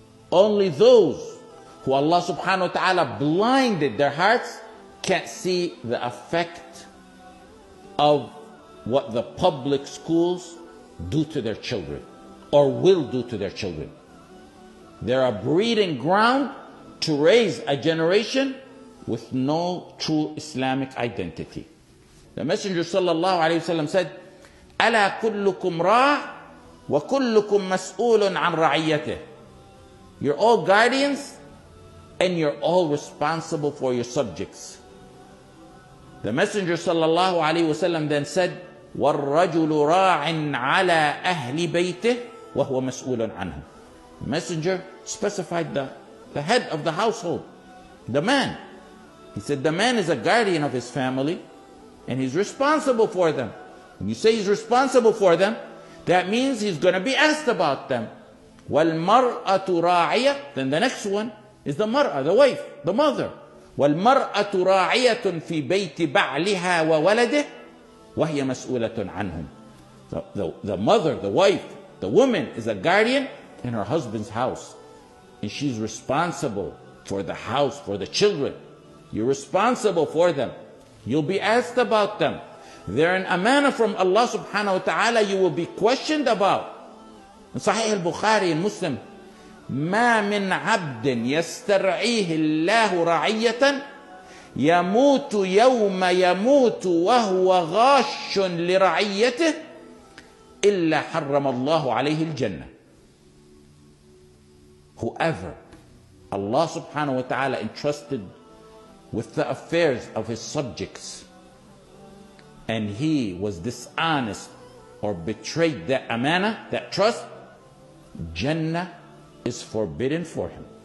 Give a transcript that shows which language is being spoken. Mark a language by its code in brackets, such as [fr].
[en] Only those who Allah subhanahu wa ta'ala blinded their hearts can't see the effect of what the public schools do to their children or will do to their children. They're a breeding ground to raise a generation with no true Islamic identity. The Messenger [ar] sallallahu alayhi wasallam [en] said, [ar] ألا كلكم راع وكلكم مسؤول عن رعيته. [en] You're all guardians and you're all responsible for your subjects. The Messenger [ar] sallallahu alayhi wasallam [en] then said, [ar] وَالرَّجُلُ رَاعٍ عَلَى أَهْلِ بَيْتِهِ وَهُوَ مَسْئُولٌ عَنْهُ. [en] The Messenger specified the head of the household, the man. He said the man is a guardian of his family and he's responsible for them. When you say he's responsible for them, that means he's going to be asked about them. [ar] وَالْمَرْأَةُ رَاعِيَةٌ. [en] Then the next one is the mar'a, the wife, the mother. [ar] وَالْمَرْأَةُ رَاعِيَةٌ فِي بَيْتِ بَعْلِهَا وَوَلَدِهِ وَهِيَ مَسْئُولَةٌ عَنْهُمْ. [en] The mother, the wife, the woman is a guardian in her husband's house. And she's responsible for the house, for the children. You're responsible for them. You'll be asked about them. They're an amana from Allah subhanahu wa ta'ala you will be questioned about. [ar] In Sahih al-Bukhari and Muslim, ما من عبد يسترعيه الله رعية يموت يوم يموت وهو غاش لرعيته إلا حرم الله عليه الجنة. [en] Whoever Allah subhanahu wa ta'ala entrusted with the affairs of his subjects and he was dishonest or betrayed that amana, that trust, Jannah is forbidden for him.